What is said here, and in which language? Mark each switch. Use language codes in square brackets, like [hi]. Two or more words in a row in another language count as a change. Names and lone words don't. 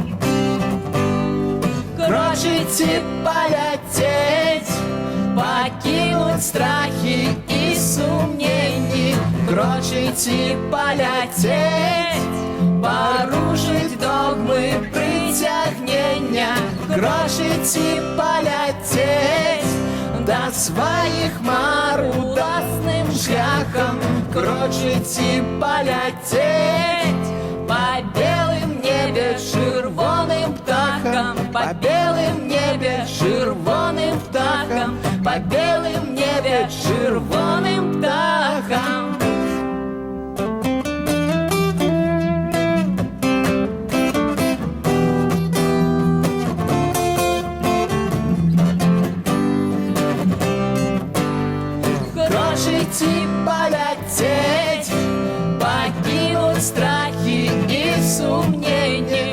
[be] Крочыць і паляцець, пакінуць страхі і сумненні, крочыць і паляцець, парушыць догмы прыцягнення, крочыць і паляцець да сваіх мар уласным шляхом [ru] крочить и полететь по белым небе червоным птахам, по белым небе червоным птахам, по белым небе червоным птахам. Крочить и полететь, покинуть страхи и сомнения.